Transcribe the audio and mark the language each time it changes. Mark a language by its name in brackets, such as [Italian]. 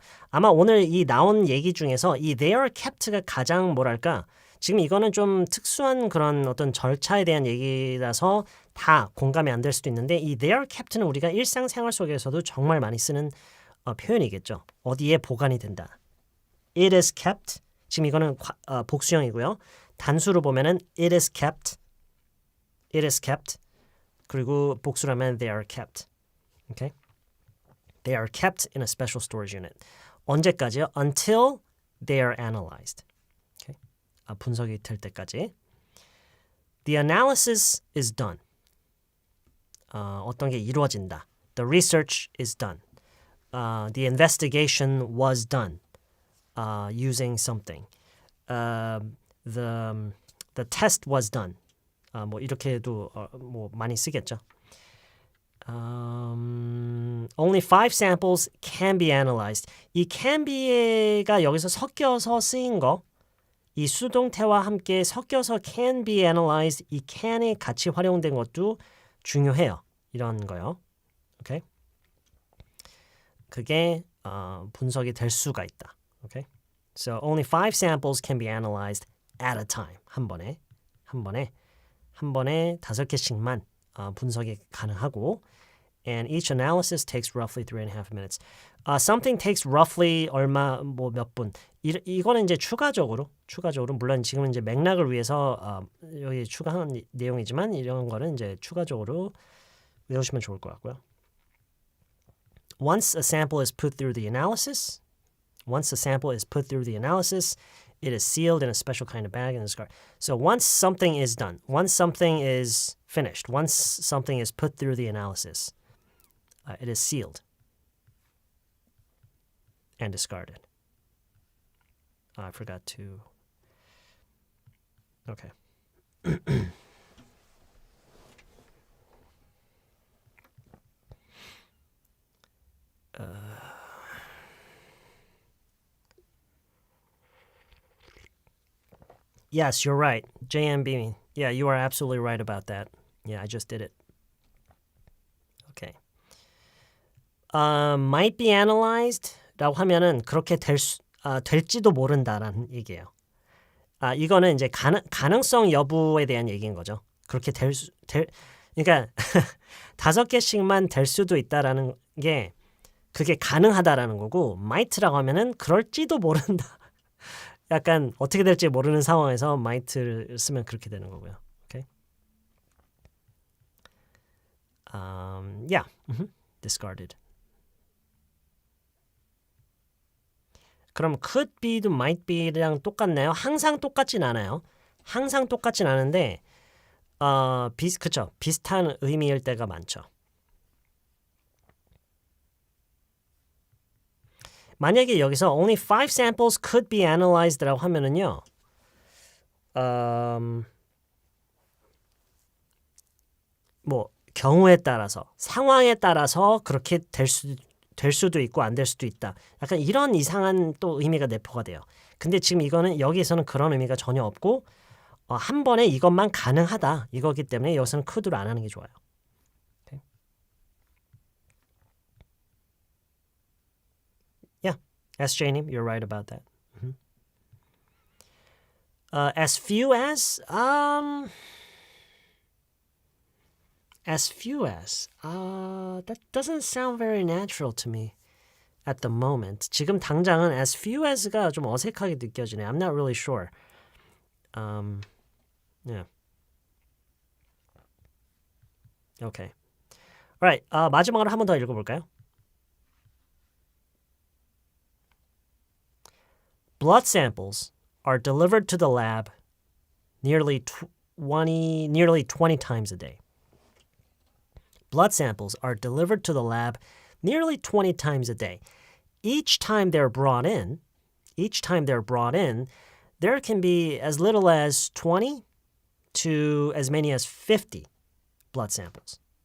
[Korean] 아마 오늘 이 나온 얘기 중에서 이 they are kept가 가장 뭐랄까 지금 이거는 좀 특수한 그런 어떤 절차에 대한 얘기라서 다 공감이 안 될 수도 있는데 이 they are kept는 우리가 일상생활 속에서도 정말 많이 쓰는 표현이겠죠. 어디에 보관이 된다. [English] It is kept. [Korean] 지금 이거는 복수형이고요. 단수로 보면은 [English] it is kept. It is kept. 그리고 복수라면 they are kept. Okay? They are kept in a special storage unit. [Korean] 언제까지요? [English] Until they are analyzed. Okay? [Korean] 분석이 될 때까지. [English] The analysis is done. [Korean] 어떤 게 이루어진다. [English] The research is done. The investigation was done using something. The test was done. [Korean] 뭐 이렇게도 뭐 많이 쓰겠죠. [English] Only 5 samples can be analyzed. [Korean] 이 can be가 여기서 섞여서 쓰인 거, 이 수동태와 함께 섞여서 can be analyzed, 이 can이 같이 활용된 것도 중요해요. 이런 거요. 오케이? 그게 분석이 될 수가 있다. 오케이? [English] So only 5 samples can be analyzed at a time. [Korean] 한 번에 5개씩만 분석이 가능하고 [English] and each analysis takes roughly 3.5 minutes. Something takes roughly [Korean] 얼마 뭐 몇 분. 이거는 이제 추가적으로 물론 지금은 이제 맥락을 위해서 여기 추가한 내용이지만 이런 거는 이제 추가적으로 외우시면 좋을 것 같고요. [English] Once a sample is put through the analysis, it is sealed in a special kind of bag and discarded. So once something is done, once something is finished, once something is put through the analysis, it is sealed and discarded. I forgot to... Okay. Yes, you're right. JMB. Yeah, you are absolutely right about that. Yeah, I just did it. Okay. [Korean] Might be analyzed 라고 하면은 그렇게 될지도 모른다라는 얘기예요. 이거는 이제 가능성 여부에 대한 얘기인 거죠. 그렇게 그러니까 5개씩만 될 수도 있다라는 게 그게 가능하다라는 거고 might라고 하면은 그럴지도 모른다. 약간 어떻게 될지 모르는 상황에서 might를 쓰면 그렇게 되는 거고요. [English] Okay? Yeah. Discarded. [Korean] 그럼 could be도 might be랑 똑같나요? 항상 똑같진 않아요. 항상 똑같진 않은데 그쵸? 비슷한 의미일 때가 많죠. 만약에 여기서 [English] only 5 samples could be analyzed [Korean] 라고 하면은요. 뭐 경우에 따라서 상황에 따라서 그렇게 될 수도 있고 안 될 수도 있다. 약간 이런 이상한 또 의미가 내포가 돼요. 근데 지금 이거는 여기에서는 그런 의미가 전혀 없고 한 번에 이것만 가능하다. 이거기 때문에 여기서는 could로 안 하는 게 좋아요. [English] Okay. Yeah, SJ님, you're right about that. As few as that doesn't sound very natural to me at the moment. [Korean] 지금 당장은 as few as가 좀 어색하게 느껴지네. [English] I'm not really sure. Yeah. Okay. Alright. [Korean] 마지막으로 한 번 더 읽어볼까요? [English] Blood samples are delivered to the lab nearly 20 times a day. Blood samples are delivered to the lab nearly 20 times a day. Each time they're brought in, there can be as little as 20 to as many as 50 blood samples.